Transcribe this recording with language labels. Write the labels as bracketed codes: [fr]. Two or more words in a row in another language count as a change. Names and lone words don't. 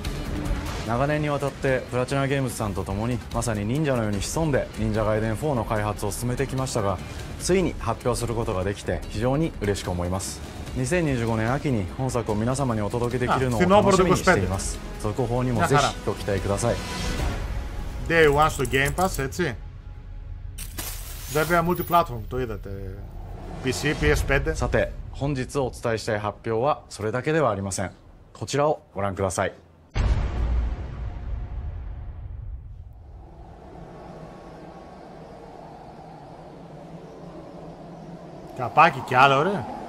[ja] 長年にわたってプラチナゲームズさんと共にまさに忍者のように潜んで忍者ガイデン4の開発を進めてきましたが、ついに発表することができて非常に嬉しく思います。2025年秋に本作を皆様にお届けできるのを楽しみにしています。続報にもぜひご期待ください。 [el] Day 1 στο Game Pass, έτσι. Βέβαια multiplatform, το είδατε. PC, PS5. [ja] さて、本日お伝えしたい発表はそれだけではありません。こちらをご覧ください。 [el] Καπάκι κι άλλο, ρε.